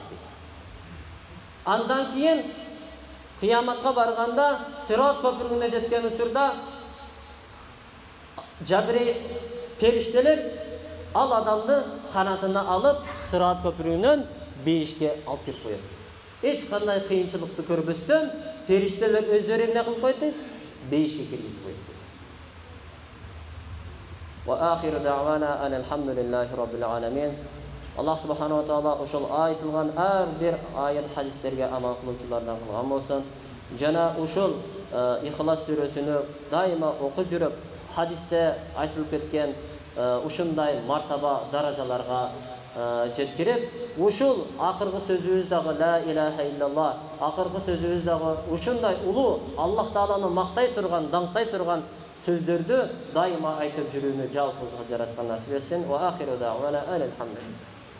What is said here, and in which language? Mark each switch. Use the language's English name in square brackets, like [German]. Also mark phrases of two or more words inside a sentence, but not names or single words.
[Kyrgyz] Андан кийин кыяматка барганда, Сират көпүрүнө жеткен учурда Жабирил периштелер ал адамды канатына алып, Сират көпүрүнөн бейишке алып кирип коет. Эч кандай кыйынчылыкты көрбөстөн, периштелер өздөрү эмне кылып коет дейт? Бейишке киргизип коет. [Arabic] وآخر دعوانا الحمد لله رب العالمين. [Kyrgyz] Аллах [Arabic] سبحانه وتعالى [Kyrgyz] ошол айтылган ар бир аят хадистерге амал кылуучулардан кылган болсун. Жана ушул Ихлас сүрөсүнү дайыма окуп жүрүп, хадисте айтылып кеткен ушундай мартаба даражаларга жеткирип, ушул акыркы сөзүбүз дагы [Arabic] لا إله إلا الله, [Kyrgyz] акыркы сөзүбүз дагы ушундай улуу Аллах тааланы мактай турган, даңктай турган сөздөрдү дайыма айтып жүрүүнү жалпыбызга жараткан насип этсин. [Arabic] وآخر دعوانا الحمد لله.